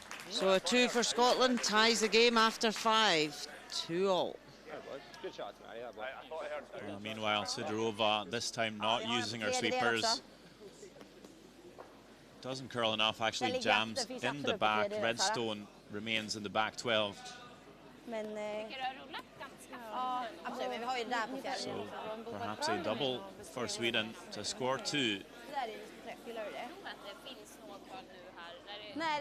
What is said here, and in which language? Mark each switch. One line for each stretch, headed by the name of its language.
English: So a 2 for Scotland, ties the game after 5, 2-all. Meanwhile, Sidorova this time not using her sweepers. Doesn't curl enough, actually jams in the back. Redstone remains in the back 12.
Swedish: Men, Tycker du har rullat ganska? ja, absolut, men vi har ju det där på fjärden.
English: So perhaps a double for Sweden to score 2.
Swedish: Det där är lite träff, gillar du det? Jag tror att det finns något curl nu här.